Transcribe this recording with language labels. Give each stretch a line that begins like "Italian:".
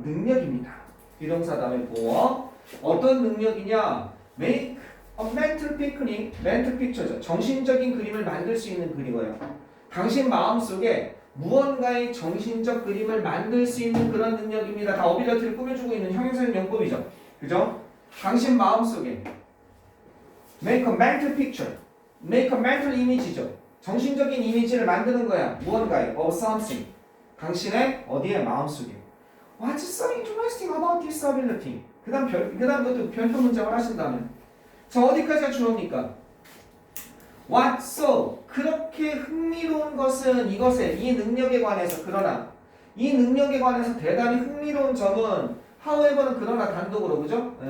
Korean: 능력입니다. 비동사 다음에 보어. 어떤 능력이냐?
English: make a mental picnic. mental picture죠.
Korean: 정신적인 그림을 만들 수 있는 그림이에요. 당신 마음속에 무언가의 정신적 그림을 만들 수 있는 그런 능력입니다. 다 어빌리티를 꾸며주고 있는 형용사적 용법이죠. 그죠? 당신 마음속에
English: make a mental picture. make a mental image죠.
Korean: 정신적인 이미지를 만드는 거야. 무언가에
English: of something.
Korean: 당신의 어디에 마음속에.
English: What's so interesting about this ability?
Korean: 그다음 것도 별표 문장을 하신다면. 자 어디까지가 주어입니까?
English: What so?
Korean: 그렇게 흥미로운 것은 이것에 이 능력에 관해서 그러나 이 능력에 관해서 대단히 흥미로운 점은 however는 그러나 단독으로 그죠?